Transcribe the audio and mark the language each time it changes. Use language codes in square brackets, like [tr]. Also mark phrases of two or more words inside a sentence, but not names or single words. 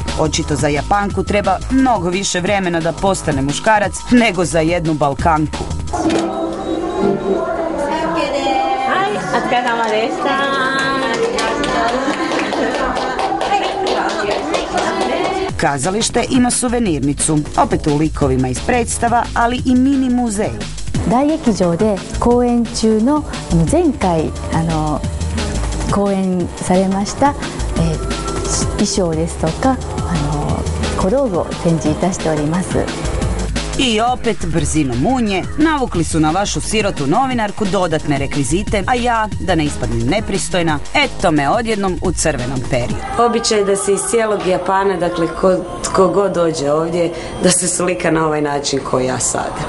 [hr] Očito za Japanku treba mnogo više vremena da postane muškarac nego za jednu Balkanku. Kazalište ima suvenirnicu, opet u likovima iz predstava, ali i mini muzej. [ja] 大劇場で公演中の前回公演されました衣装ですとか小道具を展示いたしております。 [hr] I opet brzinom munje navukli su na vašu sirotu novinarku dodatne rekvizite, a ja, da ne ispadnem nepristojna, eto me odjednom u crvenom periju. Običaj da se iz cijelog Japana, dakle tko god dođe ovdje, da se slika na ovaj način koji ja sada.